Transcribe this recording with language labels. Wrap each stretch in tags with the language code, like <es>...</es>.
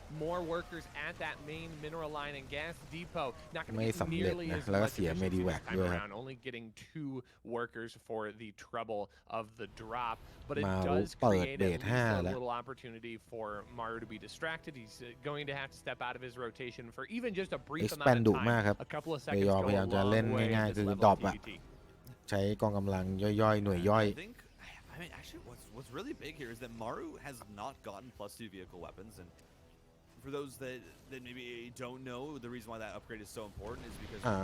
<en>more workers at that main mineral line and gas depot not going to get nearly as much efficiency this time around only getting 2 workers for the trouble of the drop but it does create a little opportunity for Maru to be distracted he's going to have to step out of his rotation for even just a brief amount of time a couple of seconds go a long way in this level of TVT</en> <th>ใช้กองกำลังย่อยๆหน่วยย่อย</th> <en>I mean, actually, what's really big here is that Maru has not gotten +2 vehicle weapons, and for those that maybe don't know, the reason why that upgrade is so important is because</en>